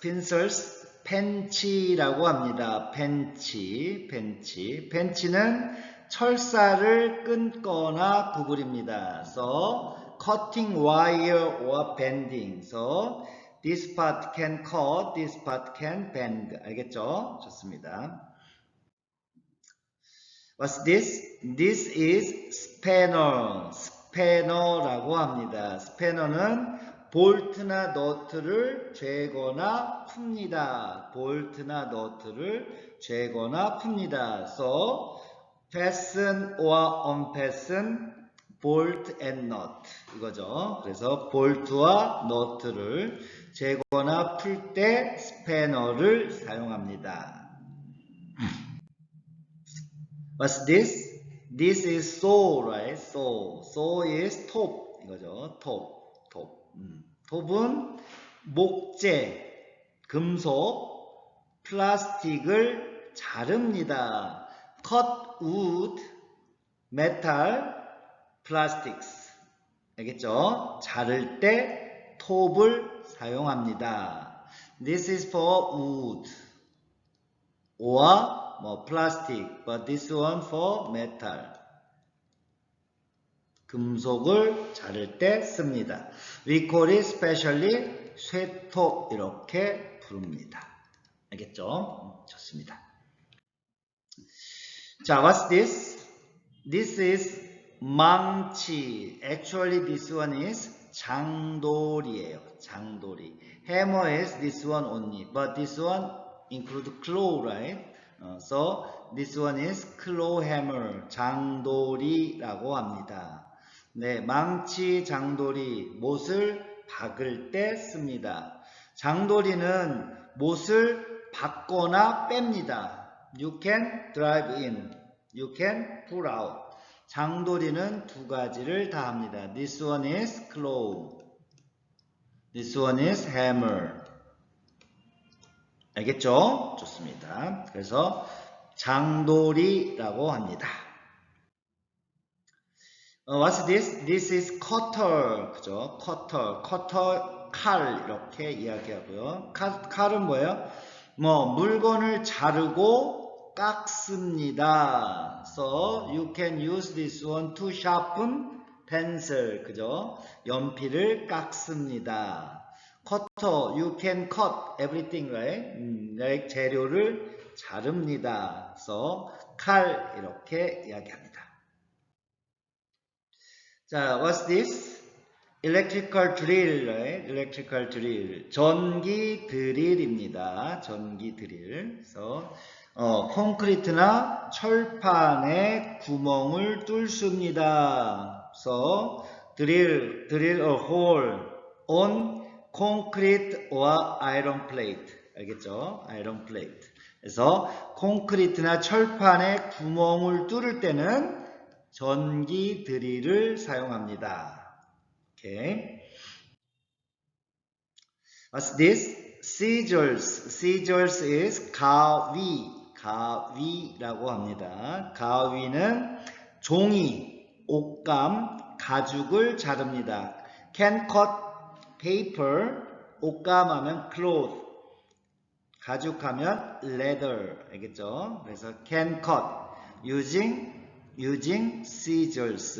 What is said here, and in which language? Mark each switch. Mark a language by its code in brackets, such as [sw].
[ko] pincers, 펜치라고 합니다. 펜치. 펜치는 철사를 끊거나 구부립니다. [en] So, cutting wire or bending. So, this part can cut, this part can bend. [ko] 알겠죠? 좋습니다. [en] What's this? This is spanner. [ko] 스패너라고 합니다. 스패너는 볼트나 너트를 죄거나 풉니다. 볼트나 너트를 죄거나 풉니다. [en] So, fasten or unfasten, bolt and nut. [ko] 이거죠. 그래서 볼트와 너트를 죄거나 풀 때 스패너를 사용합니다. [en] What's this? This is saw, right? Saw is top. [ko] 이거죠. [en] top. [ko] 톱은 목재, 금속, 플라스틱을 자릅니다. [en] Cut wood, metal, plastics. [ko] 알겠죠? 자를 때 톱을 사용합니다. [en] This is for wood or plastic, but this one for metal. [ko] 금속을 자를 때 씁니다. [en] We call it specially [ko] 쇠톱 이렇게 부릅니다. 알겠죠? 좋습니다. [en] 자, what's this? This is 망치. Actually, this one is 장돌이에요. [ko] 장돌이. [en] Hammer is this one only, but this one include claw, right? So this one is claw hammer. [ko] 장돌이라고 합니다. 네, 망치, 장돌이, 못을 박을 때 씁니다. 장돌이는 못을 박거나 뺍니다. [en] You can drive in, you can pull out. [ko] 장돌이는 두 가지를 다 합니다. [en] This one is claw, this one is hammer. [ko] 알겠죠? 좋습니다. 그래서 장돌이라고 합니다. [en] What's this? This is cutter. [ko] 그죠? cutter, 칼 이렇게 이야기하고요. 칼은 뭐예요? 물건을 자르고 깎습니다. [en] So you can use this one to sharpen pencil. [ko] 그죠? 연필을 깎습니다. [en] cutter, you can cut everything, right? [ko] 재료를 자릅니다. So 칼 이렇게 이야기합니다. 자, [en] what's this? Electrical drill, right? Electrical drill. [ko] 전기 드릴입니다. 전기 드릴. 그래서 콘크리트나 철판에 구멍을 뚫습니다. [en] So drill a hole on concrete or iron plate. [ko] 알겠죠? [en] iron plate. [ko] 그래서 콘크리트나 철판에 구멍을 뚫을 때는 전기 드릴을 사용합니다. [en] Okay. What's this? Scissors. Scissors is 가위. [ko] 가위라고 합니다. 가위는 종이, 옷감, 가죽을 자릅니다. [en] Can cut paper. [ko] 옷감하면 [en] cloth. [ko] 가죽하면 leather. 알겠죠? 그래서 [en] can cut. using scissors.